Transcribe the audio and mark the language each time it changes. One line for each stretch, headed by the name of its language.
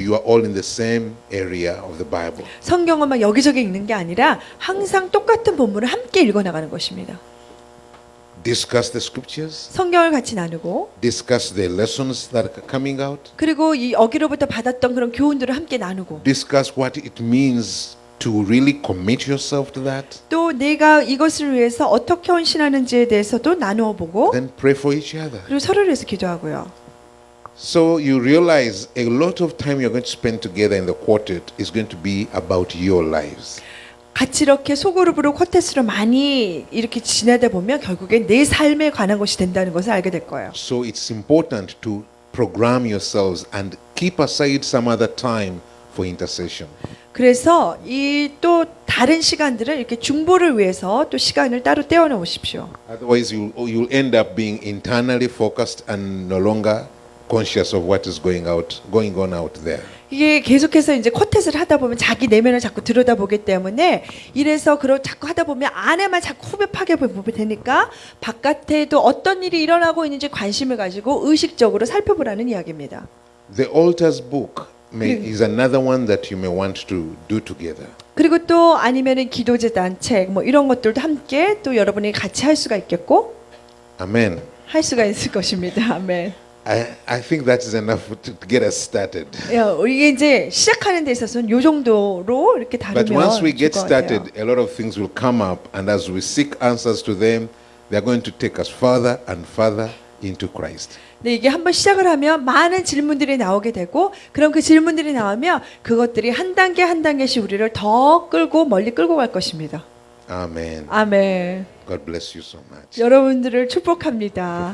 English: You are all in the same area of the Bible.
Korean: 성경을 막 여기저기 읽는 게 아니라 항상 똑같은 본문을 함께 읽어나가는 것입니다.
English: Discuss the scriptures.
Korean: 성경을 같이 나누고
English: Discuss the lessons that are coming out.
Korean: 그리고 이 여기로부터 받았던 그런 교훈들을 함께 나누고
English: Discuss what it means to really commit yourself to that.
Korean: 또 내가 이것을 위해서 어떻게 헌신하는지에 대해서도 나누어 보고
English: Then pray for each other.
Korean: 그리고 서로를 위해서 기도하고요.
English: So you realize a lot of time you're going to spend together in the quartet is going to be about your lives.
Korean: 같이 이렇게 소그룹으로 쿼텟으로 많이 이렇게 지내다 보면 결국엔 내 삶에 관한 것이 된다는 것을 알게 될 거예요.
English: So it's important to program yourselves and keep aside some other time for intercession.
Korean: 그래서 이 또 다른 시간들을 이렇게 중보를 위해서 또 시간을 따로 떼어 놓으십시오.
English: Otherwise, you'll end up being internally focused and no longer conscious of what is going on out there.
Korean: 이게 계속해서 이제 쿼텟을 하다 보면 자기 내면을 자꾸 들여다보기 때문에 이래서 자꾸 하다 보면 안에만 자꾸 후벼파게 보게 되니까 바깥에도 어떤 일이 일어나고 있는지 관심을 가지고 의식적으로 살펴보라는 이야기입니다.
English: The Altars book is another one that you may want to do together.
Korean: 그리고 또 아니면은 기도재단 책 뭐 이런 것들도 함께 또 여러분이 같이 할 수가 있겠고
English: Amen.
Korean: 할 수가 있을 것입니다. 아멘.
English: I think that is enough to get us started.
Korean: 이게 이제 시작하는 데 있어서는 요 정도로 이렇게
English: But
Korean: 다루면
English: once we
Korean: 좋을
English: get
Korean: 것 같아요.
English: started, a lot of things will come up, and as we seek answers to them, they are going to take us further and further into Christ.
Korean: 근데 이게 한번 시작을 하면 많은 질문들이 나오게 되고 그럼 그 질문들이 나오면 그것들이 한 단계 한 단계씩 우리를 더 끌고 멀리 끌고 갈 것입니다.
English: Amen.
Korean: 아멘.
English: God bless you so much.
Korean: 여러분들을 축복합니다.